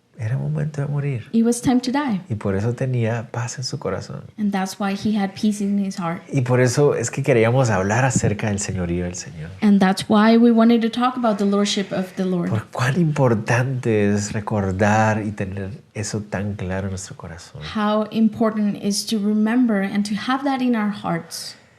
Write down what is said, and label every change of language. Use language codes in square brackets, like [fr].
[es] era momento de morir. [en] it was time to die. [es] Y por eso tenía paz en su corazón. [en] And that's why he had peace in his heart. [es] Y por eso es que queríamos hablar acerca del señorío del Señor. [en] And that's why we wanted to talk about the lordship of the Lord. [es] Por cuán importante es recordar y tener eso tan claro en nuestro corazón. [en] How important is to remember and to have that in our hearts.